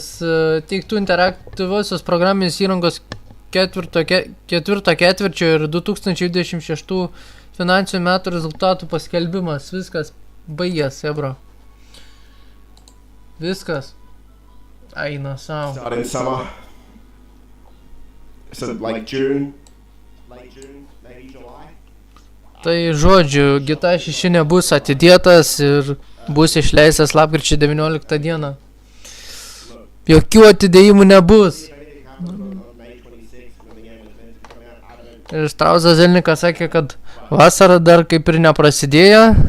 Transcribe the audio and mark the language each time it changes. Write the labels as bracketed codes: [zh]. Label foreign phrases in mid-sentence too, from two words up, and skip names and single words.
[lt] Teiktų interaktyviosios programinės įrangos ketvirto ketvirčio ir 2026 finansinių metų rezultatų paskelbimas. Viskas baigęs, ebro. Viskas. Eina savo. [en] Starting summer. So like June, late June, maybe July. [lt] Tai žodžiu, GTA 6 nebus atidėtas ir bus išleistas lapkričio 19 dieną. Jokių atidėjimų nebus. Ir Strausas Zelnikas sakė, kad vasara dar kaip ir neprasidėjo.